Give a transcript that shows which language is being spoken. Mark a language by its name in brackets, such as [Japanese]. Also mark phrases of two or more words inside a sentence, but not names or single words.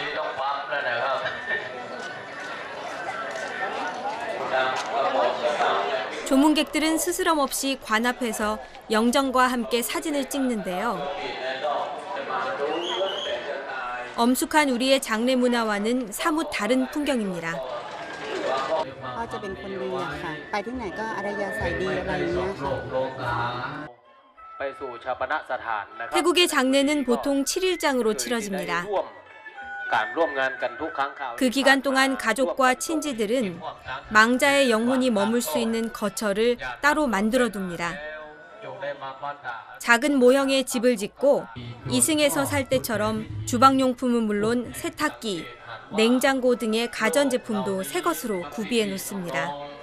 [Korean] 조문객들은 스스럼 없이 관 앞에서 영정과 함께 사진을 찍는데요. 엄숙한 우리의 장례 문화와는 사뭇 다른 풍경입니다. [Thai] พ่อจะเป็นคนดีอะค่ะ ไปที่ไหนก็อารยาศัยดีอะไรอย่างเงี้ยค่ะ ไป [Korean] 태국의 장례는 보통 7일장으로 치러집니다. 그 기간 동안 가족과 친지들은 망자의 영혼이 머물 수 있는 거처를 따로 만들어둡니다. 작은 모형의 집을 짓고 이승에서 살 때처럼 주방용품은 물론 세탁기, 냉장고 등의 가전제품도 새 것으로 구비해 놓습니다.